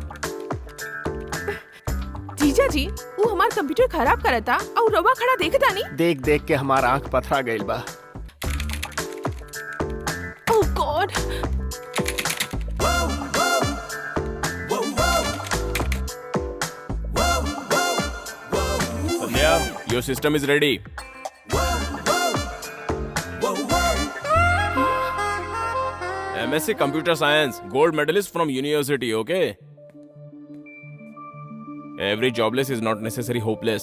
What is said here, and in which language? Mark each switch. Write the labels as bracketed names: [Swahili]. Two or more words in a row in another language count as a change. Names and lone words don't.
[Bhojpuri] जीजा जी वो हमार कंप्यूटर खराब करता और रवा खड़ा देखता नहीं। देख देख के हमार आंख पथरा गइल बा। [English] Oh God. संध्या, your system is ready. MSc Computer Science, gold medalist from university, okay? Every jobless is not necessarily hopeless.